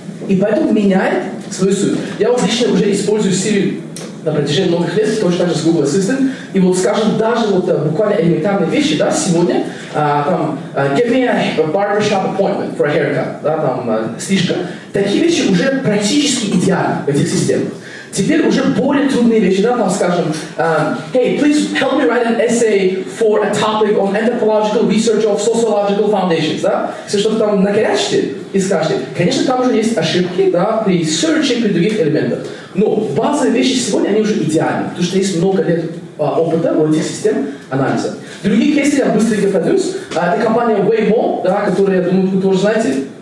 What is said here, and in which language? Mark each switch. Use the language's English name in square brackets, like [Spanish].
[Russian] И поэтому меняет свою суть. Я вот лично уже использую Siri на протяжении многих лет, точно так же с Google Assistant. И вот, скажем, даже вот буквально элементарные вещи, да, сегодня, [English] give me a barbershop appointment for a haircut, [Russian] да, там, стрижка. Такие вещи уже практически идеальны в этих системах. Теперь уже более трудные вещи, да, там, скажем, [English] hey, please help me write an essay for a topic on anthropological research of sociological foundations, [Russian] да. Если что-то там накорячите и скажете, конечно, там уже есть ошибки, да, при search, при других элементах. Но базовые вещи сегодня, они уже идеальны, потому что есть много лет опыта у этих систем анализа. Другие кейсы я быстренько продюсь. Это компания Waymo, да, которую, я думаю, вы тоже знаете.